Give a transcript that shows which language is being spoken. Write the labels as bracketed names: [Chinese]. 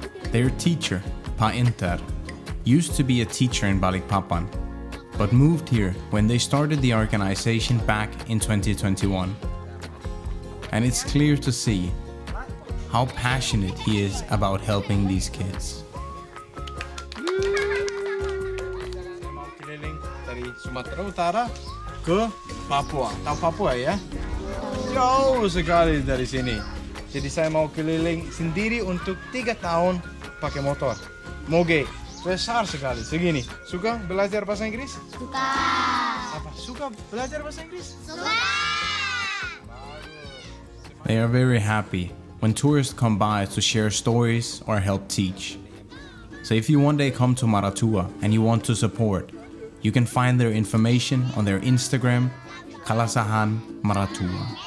[English] Their teacher, Pa Inter, used to be a teacher in Balikpapan, but moved here when they started the organization back in 2021. And it's clear to see how passionate he is about helping these kids. [Indonesian] Mau keliling dari Sumatera Utara ke Papua. Tahu Papua ya? Jauh sekali dari sini. Jadi saya mau keliling sendiri untuk 3 tahun pakai motor. Moge. Besar sekali, segini. Suka belajar bahasa Inggris? Suka. Apa? Suka belajar bahasa Inggris? Suka. [English] They are very happy when tourists come by to share stories or help teach. So if you one day come to Maratua and you want to support, you can find their information on their Instagram, Kalasahan Maratua.